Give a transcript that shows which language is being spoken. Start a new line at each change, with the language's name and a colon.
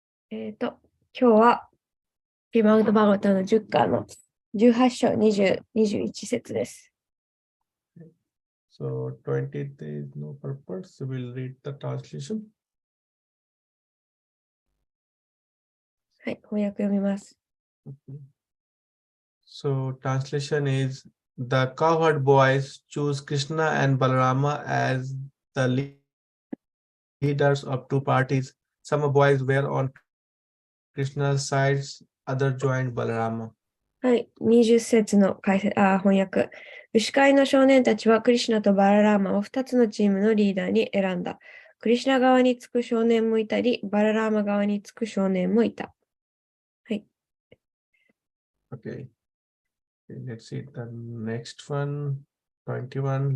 Japanese: 今日は、ピマウド・バゴタの10巻の18章20、21節です。
English: So 20 there is no purpose, so we'll read the translation.
Japanese: はい、翻訳読みます。
English: Okay. So translation is the cowherd boys choose Krishna and Balarama as the leaders of two parties. Some boys were on Krishna's sides, others joined Balarama.
Japanese: はい、20節の翻訳。牛飼いの少年たちはクリシュナとバララーマを2つのチームのリーダーに選んだ。クリシュナ側につく少年もいたり、バララーマ側につく少年もいた。はい。
English: Okay. Let's see the next one, 21.